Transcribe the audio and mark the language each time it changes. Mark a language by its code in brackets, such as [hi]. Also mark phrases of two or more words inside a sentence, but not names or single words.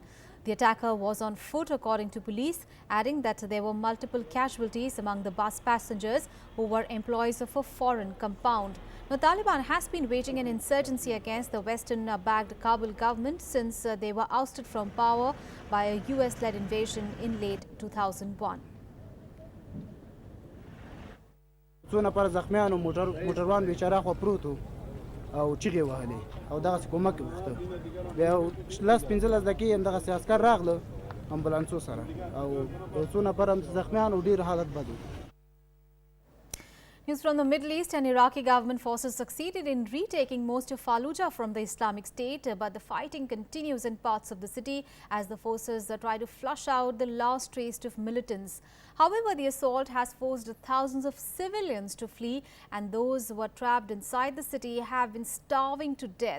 [en] The attacker was on foot, according to police, adding that there were multiple casualties among the bus passengers who were employees of a foreign compound. Now, Taliban has been waging an insurgency against the Western-backed Kabul government since they were ousted from power by a US-led invasion in late 2001. [ps] او چیغې وهلې او دغسې کومک یې غوښته بیا 15 دقیقې همدغسې عسکر راغله امبولانسو سره او څو نفر هم زخمیان او ډېر حالت بد و. [en] News from the Middle East. And Iraqi government forces succeeded in retaking most of Fallujah from the Islamic State, but the fighting continues in parts of the city as the forces try to flush out the last trace of militants. However, the assault has forced thousands of civilians to flee, and those who are trapped inside the city have been starving to death.